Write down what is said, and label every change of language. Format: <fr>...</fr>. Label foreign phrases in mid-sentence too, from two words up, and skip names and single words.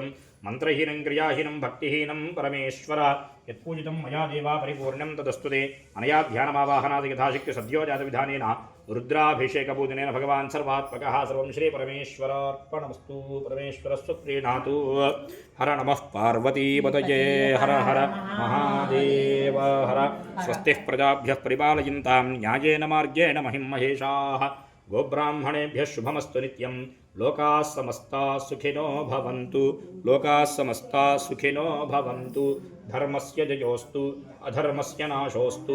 <sa>मन्त्रहीनं क्रियाहीनं भक्तिहीनं परमेश्वर यत्पूजितं मया देवा परिपूर्णं तदस्तु ते। अनया ध्यानमावाहनादि यथाशक्ति सद्यो जातविधानेन रुद्राभिषेकपूजनेन भगवान् सर्वात्मकः सर्वं श्रीपरमेश्वरार्पणमस्तु। परमेश्वरस्य प्रीणातु। हर नमः पार्वतीपतये हर हर महादेव हर। स्वस्तिः प्रजाभ्यः परिपालयन्तां न्यायेन मार्गेण महिं महेशाः। गोब्राह्मणेभ्यः शुभमस्तु नित्यं। लोकाः समस्ताः सुखिनो भवन्तु, लोकाः समस्ताः सुखिनो भवन्तु। धर्मस्य जयोस्तु अधर्मस्य नाशोस्तु।</sa>